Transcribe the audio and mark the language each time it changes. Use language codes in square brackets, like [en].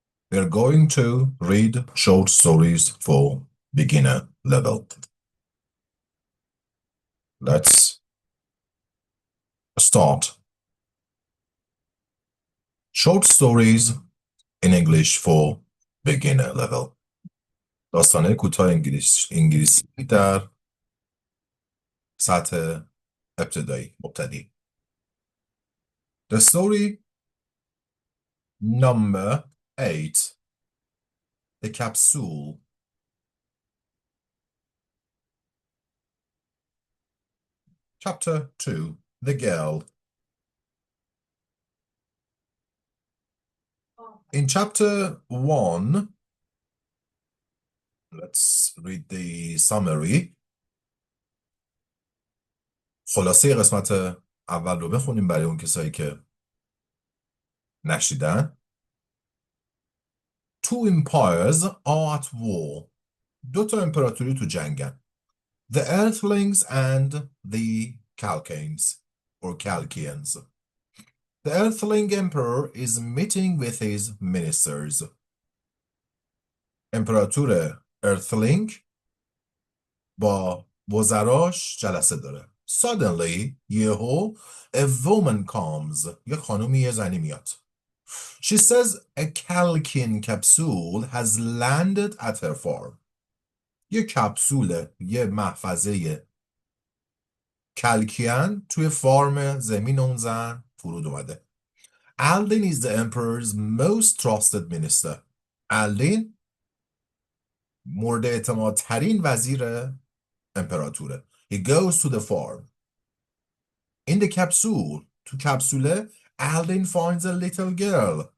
[en] We're going to read short stories for beginner level. Let's start. Short stories in English for beginner level. [fa] داستانهای کوتاه انگلیسی در سطح ابتدایی مبتدی. [en] The story number 8. The Capsule. Chapter 2. The Girl. In chapter 1, let's read the summary. [fa] خلاصه قسمت اول رو بخونیم برای اون کسایی که نشیدن. [en] Two empires are at war. [fa] دو تا امپراتوری تو جنگن. [en] The Earthlings and the Calcanes or Calcians. The Earthling Emperor is meeting with his ministers. [fa] امپراتور Earthling با وزراش جلسه داره. [en] Suddenly, [fa] یهو, [en] a woman comes. [fa] یه خانومی یه زنی میاد. [en] She says a Calcian capsule has landed at her farm. [fa] یه کپسول، یه محفظه کلکیان توی فارم زمین اون زن فرود اومده. [en] Aldin is the emperor's most trusted minister. [fa] Aldin مورد اعتماد ترین وزیر امپراتوره. [en] He goes to the farm. In the capsule, [fa] تو کپسوله, [en] Aldin finds a little girl.